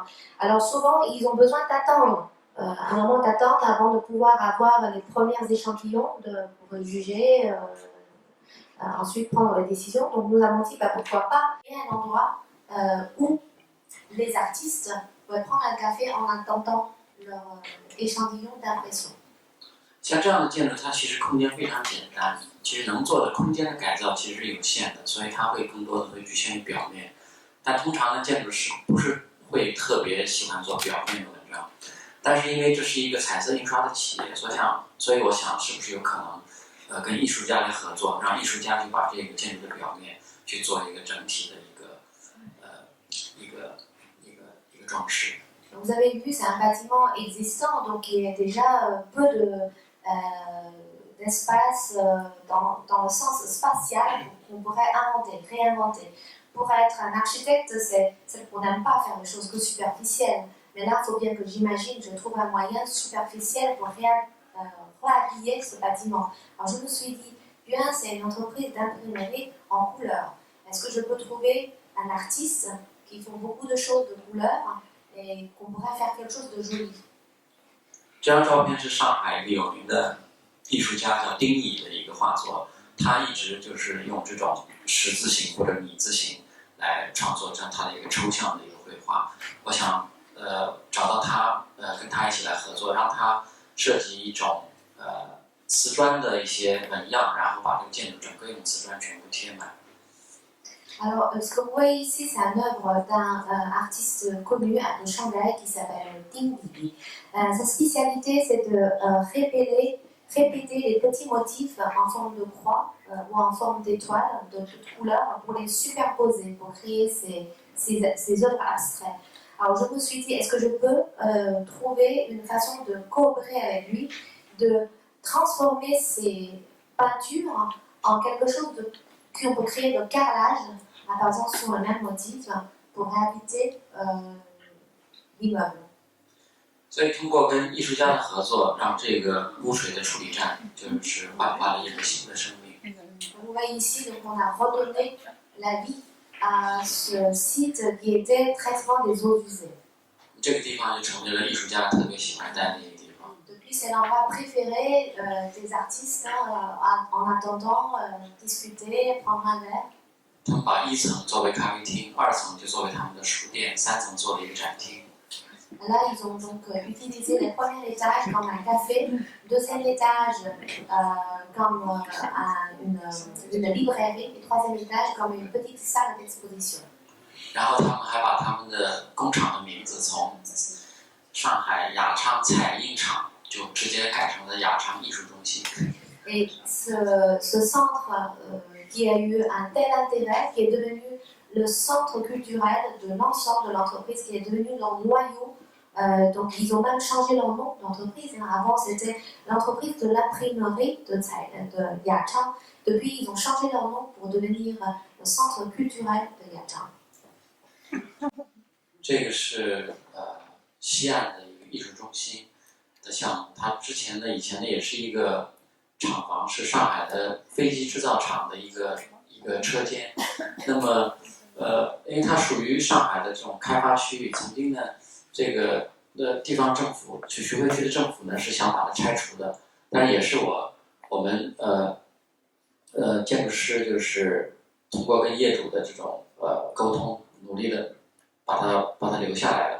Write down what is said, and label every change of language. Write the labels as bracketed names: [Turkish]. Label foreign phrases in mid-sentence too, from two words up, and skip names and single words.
[French] Alors souvent ils ont besoin d'attendre un moment d'attente avant de pouvoir avoir les premiers échantillons pour juger. Ensuite prendre les décisions. Donc nous avons dit pourquoi pas il y a un endroit où les artistes peuvent prendre un café en attendant leur échantillon d'impression. [Chinese] 像这样的建筑，它其实空间非常简单，其实能做的空间的改造其实是有限的，所以它会更多的会局限于表面。但通常呢，建筑师不是会特别喜欢做表面的文章，但是因为这是一个彩色印刷的企业，所以我想是不是有可能。跟艺术家来合作，让艺术家去把这个建筑的表面去做一个整体的一个装饰。 [French] Vous avez vu, c'est un bâtiment existant, donc qui est déjà peu d'espace dans le sens spatial qu'on pourrait inventer, réinventer. Pour être un architecte, c'est qu'on n'aime pas faire des choses que superficielles. Mais là, il faut bien que j'imagine, je trouve un moyen superficiel pour réhabiller ce bâtiment. Alors je me suis dit, bien, c'est une entreprise d'imprimerie en couleur. Est-ce que je peux trouver un artiste qui font beaucoup de choses de couleur et qu'on pourrait faire quelque chose de joli? [Chinese] 这张照片是上海一个有名的艺术家叫丁乙的一个画作，他一直就是用这种十字形或者米字形来创作这样他的一个抽象的一个绘画。我想找到他跟他一起来合作，让他设计一种瓷砖的一些纹样，然后把这个建筑整个用瓷砖全部贴满。 [French] Alors, ce que vous voyez ici, c'est une œuvre d'un artiste connu de Shanghai qui s'appelle Ding Li. Sa spécialité, c'est de répéter les petits motifs en forme de croix ou en forme d'étoile de toutes couleurs pour les superposer, pour créer ces œuvres abstraites. Alors, je me suis dit, est-ce que je peux trouver une façon de coopérer avec lui, de transformer ces peintures en quelque chose Puis on peut créer le carrelage en basant sur le même motif pour réhabiliter l'immeuble. [Chinese] 所以通过跟艺术家的合作，让这个污水的处理站就是焕发了一个新的生命。 [French] On voit ici, donc on a redonné la vie à ce site qui était traitement des eaux usées. [Chinese] 这个地方就成为了艺术家特别喜欢待的一个地方。 [French] Depuis, c'est l'endroit préféré des artistes en attendant discuter, prendre un verre. [Chinese] 他们把一层作为咖啡厅，二层就作为他们的书店，三层做了一个展厅。 [French] Là, ils ont donc utilisé le premier étage comme un café, deuxième étage comme une librairie et troisième étage comme une petite salle d'exposition. [Chinese] 然后他们还把他们的工厂的名字从上海雅昌彩印厂就直接改成了雅昌艺术中心。 [French] Et ce centre qui a eu un tel intérêt, qui est devenu le centre culturel de l'ensemble de l'entreprise, qui est devenu leur noyau. Donc ils ont même changé leur nom d'entreprise. Avant c'était l'entreprise de l'imprimerie de Yachang. Depuis ils ont changé leur nom pour devenir le centre culturel de Yachang. [Chinese] 这个是西岸的一个艺术中心的项目，它之前呢以前呢也是一个厂房，是上海的飞机制造厂的一个车间。那么因为它属于上海的这种开发区域，曾经呢这个地方政府徐汇区的政府呢是想把它拆除的，但是也是我们建筑师就是通过跟业主的这种沟通，努力的把它留下来了。